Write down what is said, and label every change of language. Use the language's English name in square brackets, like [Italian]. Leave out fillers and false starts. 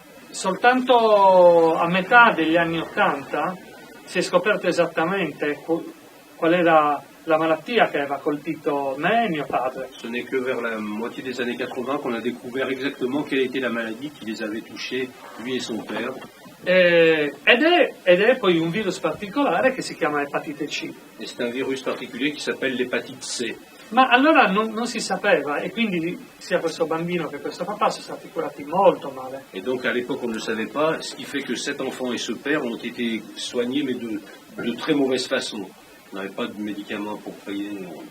[Italian] Soltanto a metà degli anni 80 si è scoperto esattamente qual era la malattia che aveva colpito me e mio padre. [French] Ce n'est que vers la moitié des années 80 qu'on a découvert exactement quelle était la maladie qui les avait touchés, lui et son père. [Italian] Ed è poi un virus particolare che si chiama epatite C. [French] Et c'est un virus particulier qui s'appelle l'hépatite C. [Italian] Ma allora non si sapeva e quindi sia questo bambino che questo papà sono stati curati molto male. [French] Et donc à l'époque on ne le savait pas, ce qui fait que cet enfant et ce père ont été soignés mais de très mauvaise façon. On n'avait pas de médicaments pour payer.